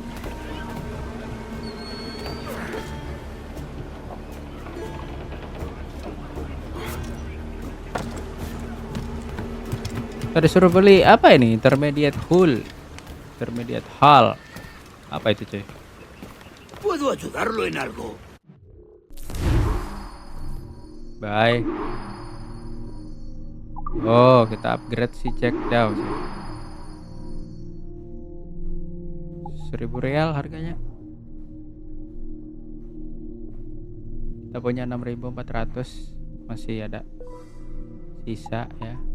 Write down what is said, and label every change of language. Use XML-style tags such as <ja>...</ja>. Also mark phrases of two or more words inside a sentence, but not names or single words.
<id>Tadi suruh beli apa ini?</id> <en>Intermediate hull. Intermediate hull.</en> <id>Apa itu, cuy?</id> <es>¿Puedo ayudarlo en algo?</es> <id>Bye. Oh, kita upgrade si Jack Daw. 100.000 real harganya. Kita punya 6.400, masih ada sisa ya.</id>